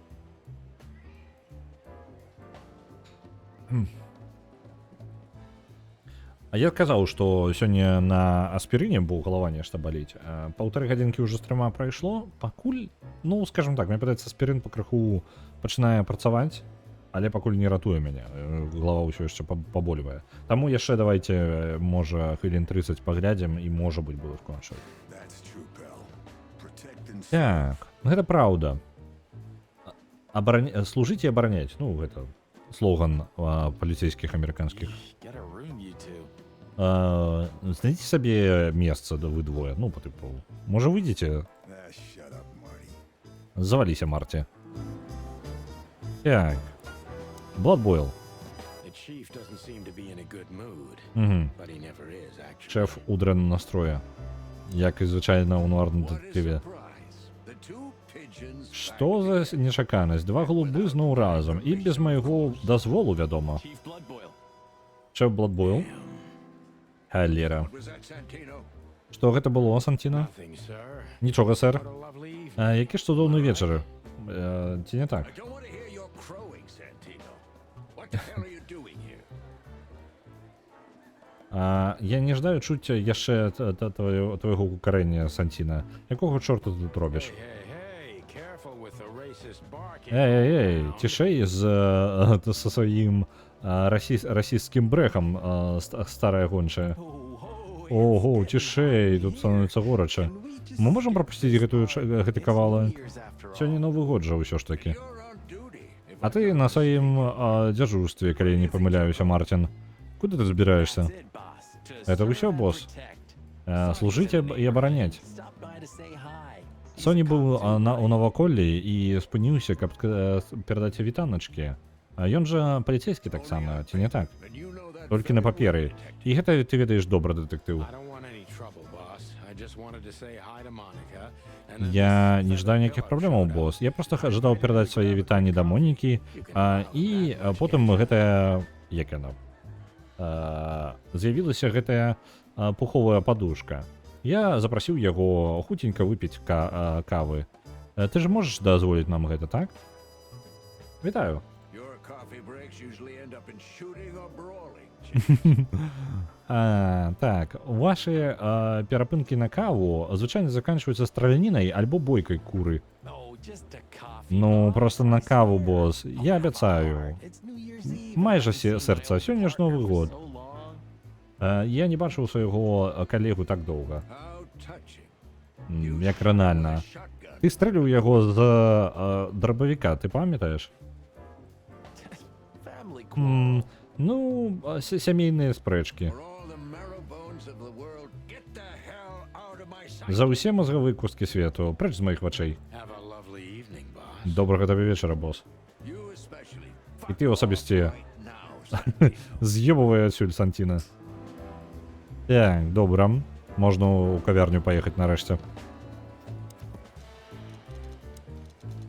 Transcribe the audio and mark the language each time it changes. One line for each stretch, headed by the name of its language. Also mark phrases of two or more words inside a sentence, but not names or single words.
Belarusian: А я казаў, што сёння на аспірыне бо галава нешта баліць. 1,5 гадзінкі ўжо з 3 прайшло. Пакуль, ну, скажем так, мне падаецца, аспірын пакрыху пачынае працаваць, але пакуль не ратуе мяне. Галава ўсё яшчэ паболівае. Таму яшчэ давайте, можа, хвілін 30 паглядзім і, можа быць, буду скончыць.
English: That's true, pal. Protect and
Belarusian: Так, гэта праўда. Служыць і абараняць. Ну, гэта слоган паліцейскіх амерыканскіх.
English: Get a room, you two.
Belarusian: Знайдзіце сабе месца, да вы двое. Ну,
Russian: по типу,
Belarusian: можа, выйдзеце?
English: shut up, Marty.
Belarusian: Заваліся, Марті. Так.
English: Blood Boil. The chief doesn't seem to be in a good mood,
Belarusian: Угу.
English: but he never is, actually.
Belarusian: Шеф у дрэнным настроі. Як і звычайна ў нуарным
English: What a
Belarusian: дэтэктыве.
English: surprise. The two pigeons
Belarusian: Што
English: back
Belarusian: за нечаканасць? Два голубы зноў разам. І без майго дазволу, вядома.
English: Chief Bloodboil.
Belarusian: Шеф Blood Boil. Галера.
English: Was that Santino?
Belarusian: Што гэта было, Сантіна?
English: Nothing, sir.
Belarusian: Нічога, сэр.
English: What a lovely evening.
Belarusian: Які ж цудоўны вечар. Ці не так?
English: I don't want to hear your crowing, Santino. What the hell are you doing here?
Belarusian: Я не жадаю чуць яшчэ твайго гукарэння, Сантіна. Якога чорта ты тут робіш?
English: Hey, careful with the racist barking.
Belarusian: Эй, цішэй са сваім расісцкім брэхам, старая гончая. Ого, цішэй, тут становіцца горача. Мы можам прапусціць гэты кавалак? Сёння Новы год жа ўсё ж такі.
English: You're on duty. If
Belarusian: А ты на сваім дзяжурстве, калі не памыляюся, Мартин. Куды ты збіраешся? Это ўсё, босс? Служыць і абараняць. Соні быў у наваколлі і спыніўся, каб перадаць вітаначкі. Ён жа паліцейскі таксама, ці не так?
English: and you know that
Belarusian: Толькі на паперы. І гэта ты ведаеш добра, дэтэктыў.
English: I don't want any trouble, boss. I just wanted to say hi to Monica. And then
Belarusian: Я не жадаю ніякіх праблемаў, босс. Я проста жадаў перадаць свае вітанні да Монікі, і потым гэтая, як яна, з'явілася гэтая пуховая падушка. Я запрасіў яго хуценька выпіць кавы. Ты ж можаш дазволіць нам гэта, так? Вітаю.
English: your coffee breaks usually end up in shooting or brawling. Chief.
Belarusian: Так, ваши перапынкі на каву звычайна заканчваюцца стралянінай альбо бойкай куры. Ну, просто на каву, босс. Я абяцаю. Майже сэрца, сёння ж Новы год. Я не бачыў свайго калегу так доўга.
English: How touching.
Belarusian: Як ранальна. Shotgun. Ты стрэліў яго з драбавіка, ты памятаеш? Ну, сямейныя спрэчкі.
English: For all the marrow bones of the world, get the hell out of my sight.
Belarusian: За ўсе мазгавыя кусткі свету, прэч з маіх вачэй.
English: have a lovely evening, boss.
Belarusian: Добрага табе вечара, босс.
English: You especially.
Belarusian: І ты асабісце.
English: Right now, Santino.
Belarusian: З'ебывай адсюль, Сантіна. Так, добра. Можна ў кавярню паехаць нарэшце.